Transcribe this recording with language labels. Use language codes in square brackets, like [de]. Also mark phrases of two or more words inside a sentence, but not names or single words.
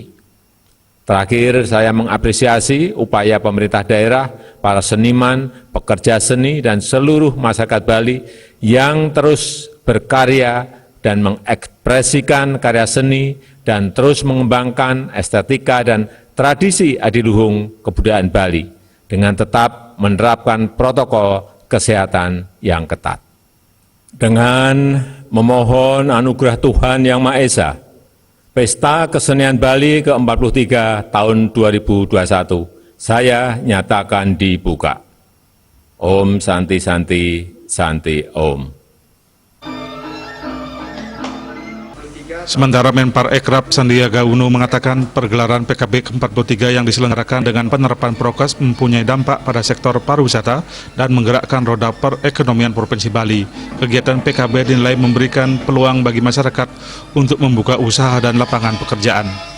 [id] Terakhir, saya mengapresiasi upaya pemerintah daerah, para seniman, pekerja seni, dan seluruh masyarakat Bali yang terus berkarya dan mengekspresikan karya seni dan terus mengembangkan estetika dan tradisi adiluhung kebudayaan Bali dengan tetap menerapkan protokol kesehatan yang ketat. Dengan memohon anugerah Tuhan Yang Maha Esa, Pesta Kesenian Bali ke-43 tahun 2021, saya nyatakan dibuka. [sa] ॐ शान्ति शान्ति शान्ति ॐ. [id] Sementara Menparekraf Sandiaga Uno mengatakan pergelaran PKB ke-43 yang diselenggarakan dengan penerapan prokes mempunyai dampak pada sektor pariwisata dan menggerakkan roda perekonomian Provinsi Bali. Kegiatan PKB dinilai memberikan peluang bagi masyarakat untuk membuka usaha dan lapangan pekerjaan.